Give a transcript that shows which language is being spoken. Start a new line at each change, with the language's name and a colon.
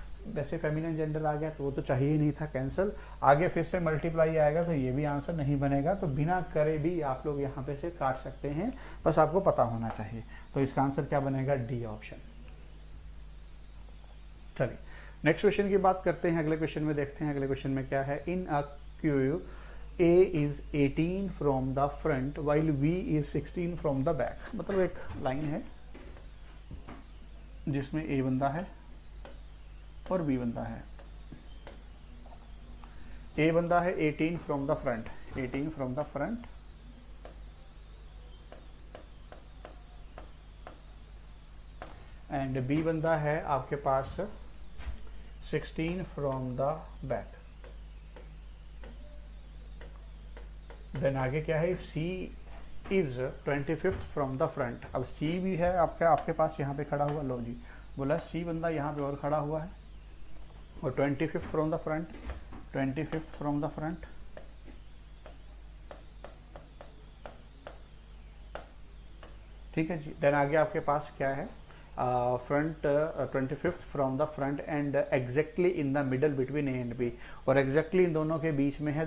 Hindi: वैसे feminine gender आ गया तो वो तो चाहिए ही नहीं था, कैंसिल। आगे फिर से मल्टीप्लाई आएगा तो ये भी आंसर नहीं बनेगा। तो बिना करे भी आप लोग यहाँ पे से काट सकते हैं, बस आपको पता होना चाहिए। तो इसका आंसर क्या बनेगा, डी ऑप्शन। चलिए नेक्स्ट क्वेश्चन की बात करते हैं। अगले क्वेश्चन में देखते हैं, अगले क्वेश्चन में क्या है।
English: In a queue A is 18 from the front while V is 16 from the back।
Hindi: मतलब एक लाइन है जिसमें A बंदा है और B बंदा है।
English: A
Hindi: बंदा है
English: 18 from the front, 18 from the front, and B
Hindi: बंदा है आपके पास
English: 16 from the back। Then
Hindi: आगे क्या है,
English: C is 25th from the front।
Hindi: अब C भी है आपके पास यहाँ पे खड़ा हुआ, लो जी बोला C बंदा यहाँ पे और खड़ा हुआ है, और
English: 25th from the front, 25th from the front।
Hindi: ठीक है जी। देन आगे आपके पास क्या है,
English: front 25th from the front and exactly in the middle between A and B, और exactly in
Hindi: दोनों के बीच में है।